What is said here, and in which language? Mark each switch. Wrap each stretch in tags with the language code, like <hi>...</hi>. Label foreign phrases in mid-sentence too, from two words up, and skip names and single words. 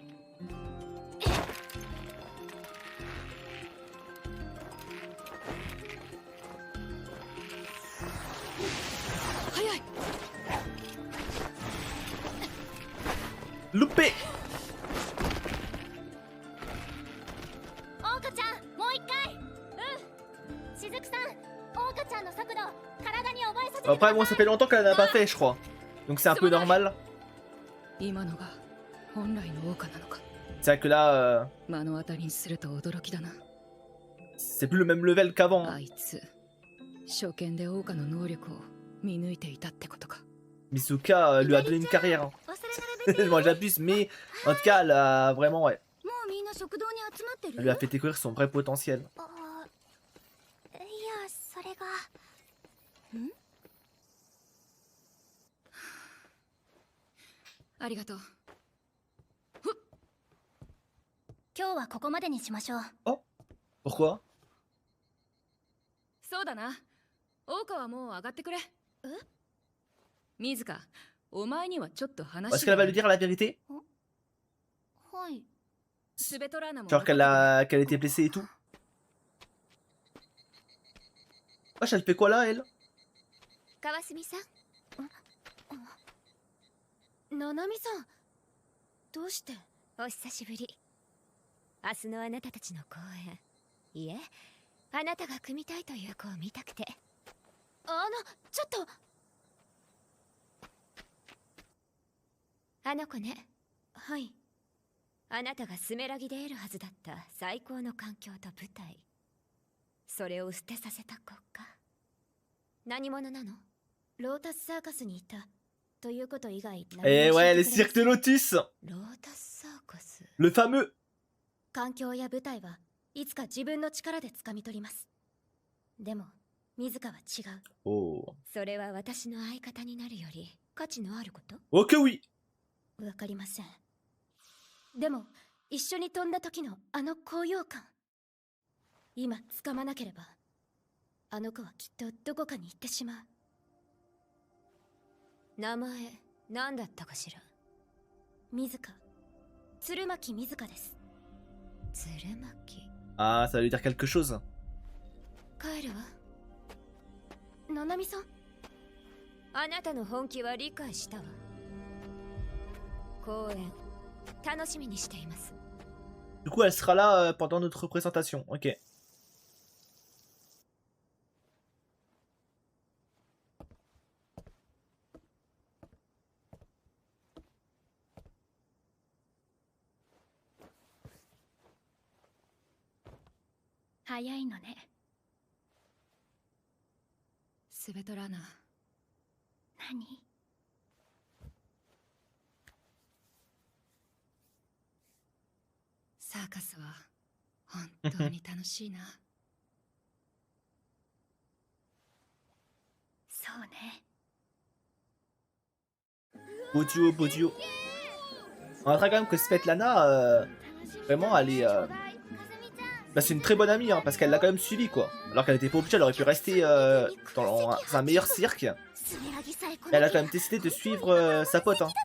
<ja>早い。</ja> <fr>Loupé.</fr> <ja>桜花ちゃん、もう一回。うん。しずくさん、桜花ちゃんの速度体に覚えさせてください。</ja> <fr>Après, moi, ça fait longtemps qu'elle en a pas fait, je crois. Donc c'est un peu normal.</fr> <ja>今のが本来のオーカなのか。</ja> <fr>C'est vrai que là,</fr> <ja>目の当たりにすると驚きだな。</ja> <fr>c'est plus le même level qu'avant.</fr> <ja>あいつ初見でオーカの能力を見抜いていたってことか。</ja> <fr>Misuka lui a donné une carrière. Hein.</fr> <ja>忘れられ</ja> <fr>Moi j'abuse, mais en tout cas, elle a vraiment, ouais.</fr> <ja>もうみんな食堂に集まって</ja> <fr>Elle lui a</fr> <ja>る？</ja> <fr>fait découvrir son vrai potentiel.</fr> <ja>あいやそれがありがとう。今日はここまでにしましょう。</ja> <fr>Pourquoi?</fr> <ja>そうだな。大川はもう上がってくれ。水香、お前にはちょっと</ja> <fr>Est-ce</fr> <ja>話</ja> <fr>qu'elle</fr> <ja>が</ja> <fr>va lui dire la vérité?</fr> <ja>はい。スベトラーナも</ja> <fr>Genre qu'elle était blessée et tout? Wesh, elle fait quoi là, elle?</fr> <ja>川澄さん。ななみさん、どうして？お久しぶり。明日のあなたたちの公演。いえ、あなたが組みたいという子を見たくて。ちょっと。あの子ね。はい。あなたがスメラギで得るはずだった最高の環境と舞台。それを捨てさせた子か。何者なの？ロータスサーカスにいた。ということ以外。</ja> <fr>Eh ouais, les cirques de Lotus!</fr> <ja>ロータスサーカス。</ja> <fr>Le fameux!</fr> <ja>環境や舞台はいつか自分の力で掴み取ります。でも、水香は違う。</ja> <fr>Oh.</fr> <ja>それは私の相方になるより価値のあること？</ja> <fr>Ok, oui!</fr> <ja>わかりません。でも、一緒に飛んだ時のあの高揚感。今掴まなければ、あの子はきっとどこかに行ってしまう。名前、何だったかしら？水香。鶴巻水香です。鶴巻。</ja> <fr>Ah, ça va lui dire quelque chose.</fr> <ja>帰るわ。ななみさん。あなたの本気は理解したわ。公演、楽しみにしています。</ja> <fr>Du coup, elle sera là pendant notre représentation. Ok.</fr> <ja>早いのね。スベトラーナ。何？サーカスは本当に楽しいな。そうね。</ja> <fr>Beau duo, beau duo. On notera quand même que Svetlana, vraiment, elle est... Bah, c'est une très bonne amie, hein, parce qu'elle l'a quand même suivi, quoi. Alors qu'elle était pas obligée, elle aurait pu rester dans un meilleur cirque. Elle a quand même décidé de suivre sa pote, hein.</fr>